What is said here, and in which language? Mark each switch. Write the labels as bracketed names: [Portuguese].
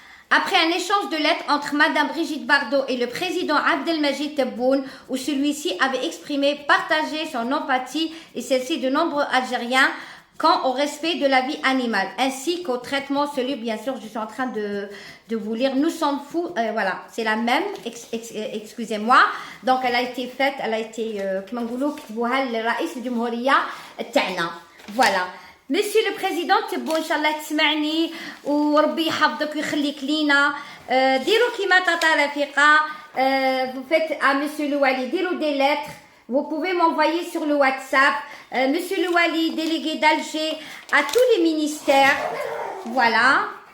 [French] Après un échange de lettres entre Madame Brigitte Bardot et le président Abdelmajid Tebboune, où celui-ci avait exprimé, partagé son empathie et celle-ci de nombreux Algériens quant au respect de la vie animale, ainsi qu'au traitement celui, bien sûr, je suis en train de vous lire, nous sommes fous, voilà, c'est la même, excusez-moi, donc elle a été faite, elle a été, comment [Arabic] نقولوا كتبوها لرئيس الجمهورية تاعنا, [French] voilà. [Arabic] Monsieur le Président تبو إن شاء الله تسمعني وربي يحفظك ويخليك لينا, ديروا كيما تاتا رفيقة, [French] vous faites à Monsieur le Wali, [Arabic] ديروا [French] des lettres. Vous pouvez m'envoyer sur le WhatsApp, Monsieur le Wali, délégué d'Alger, à tous les ministères. Voilà.